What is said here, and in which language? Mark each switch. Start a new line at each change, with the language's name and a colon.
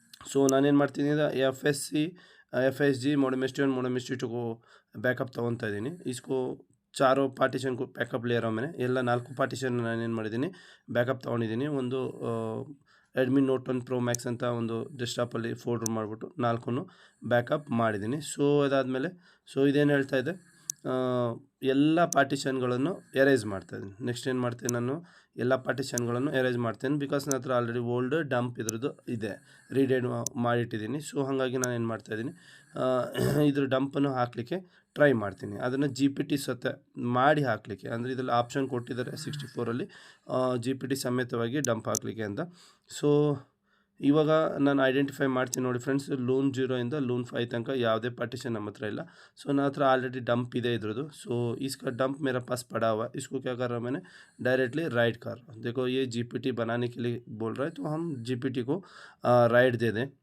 Kannada: सो ನಾನೇನು ಮಾಡ್ತೀನಿ ಅಂದರೆ FSG मोडेम ST1
Hindi: को बैकअप
Kannada: ತೊಗೊತಾ ಇದ್ದೀನಿ.
Hindi: इसको चारों पार्टीशन को बैकअप ले रहा हूँ मैंने.
Kannada: ಎಲ್ಲ 4 ಪಾರ್ಟಿಷನ್ ನಾನೇನು ಮಾಡಿದ್ದೀನಿ, ಬ್ಯಾಕಪ್ ತೊಗೊಂಡಿದ್ದೀನಿ. ಒಂದು Redmi Note 10 Pro Max ಅಂತ ಒಂದು ಡೆಸ್ಕ್ಟಾಪಲ್ಲಿ ಫೋಲ್ಡರ್ ಮಾಡಿಬಿಟ್ಟು 4 ಬ್ಯಾಕಪ್ ಮಾಡಿದ್ದೀನಿ. ಸೊ ಅದಾದಮೇಲೆ ಸೊ ಇದೇನು ಹೇಳ್ತಾ ಇದೆ, ಎಲ್ಲ ಪಾರ್ಟಿಷನ್ಗಳನ್ನು ಎರೇಸ್ ಮಾಡ್ತಾಯಿದ್ದೀನಿ. ನೆಕ್ಸ್ಟ್ ಏನು ಮಾಡ್ತೀನಿ, ನಾನು ಎಲ್ಲ ಪಾರ್ಟಿಷನ್ಗಳನ್ನು ಎರೇಸ್ ಮಾಡ್ತೀನಿ. ಬಿಕಾಸ್ ನನ್ನ ಹತ್ರ ಆಲ್ರೆಡಿ ಓಲ್ಡ್ ಡಂಪ್ ಇದ್ರದ್ದು ಇದೆ, ರೀಡೇಡ್ ಮಾಡಿಟ್ಟಿದ್ದೀನಿ. ಸೊ ಹಾಗಾಗಿ ನಾನು ಏನು ಮಾಡ್ತಾಯಿದ್ದೀನಿ, ಇದ್ರ ಡಂಪನ್ನು ಹಾಕಲಿಕ್ಕೆ ಟ್ರೈ ಮಾಡ್ತೀನಿ. ಅದನ್ನು GPT ಮಾಡಿ ಹಾಕಲಿಕ್ಕೆ, ಅಂದರೆ ಇದರಲ್ಲಿ ಆಪ್ಷನ್ ಕೊಟ್ಟಿದ್ದಾರೆ 64ಅಲ್ಲಿ GPT ಸಮೇತವಾಗಿ ಡಂಪ್ ಹಾಕಲಿಕ್ಕೆ ಅಂತ. ಸೊ ಇವಾಗ ನಾನು ಐಡೆಂಟಿಫೈ ಮಾಡ್ತೀನಿ ನೋಡಿ ಫ್ರೆಂಡ್ಸ್, ಲೂನ್ 0 ಇಂದ ಲೂನ್ 5 ತನಕ ಯಾವುದೇ ಪಾರ್ಟಿಷನ್ ನಮ್ಮ ಹತ್ರ ಇಲ್ಲ. ಸೊ ನನ್ನ ಹತ್ರ ಆಲ್ರೆಡಿ डंप ಇದೆ इधरದು.
Hindi: सो इसका डंप मेरा पास पड़ा हुआ है. इसको क्या कर रहा हूँ मैंने, डायरेक्टली राइट कर रहा हूँ. देखो ये GPT बनाने के लिए बोल रहा है, तो हम GPT को राइट दे दें.